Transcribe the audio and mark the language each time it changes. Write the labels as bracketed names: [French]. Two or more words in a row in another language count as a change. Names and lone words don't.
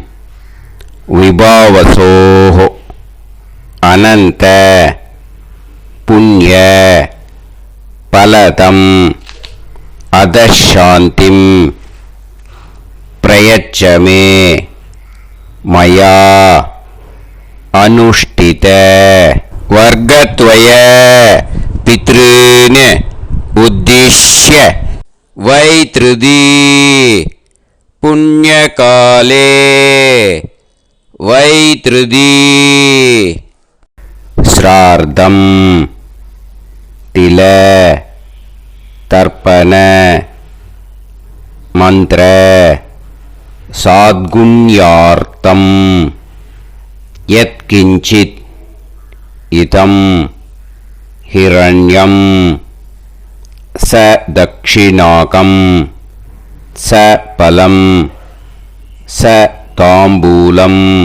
[Sanskrit] विभावसोः अनन्त पुण्य फलदम् अतःशान्तिम् प्रयच्छमे मया अनुष्ठित वर्गद्वय पितॄन् उद्दिश्य वैधृति पुण्यकाले वैधृति श्राद्धम् तिल तर्पण मंत्र साद्गुण्यार्थम यत्किंचित् इदं हिरण्यं स दक्षिणाकं स फलं स ताम्बूलं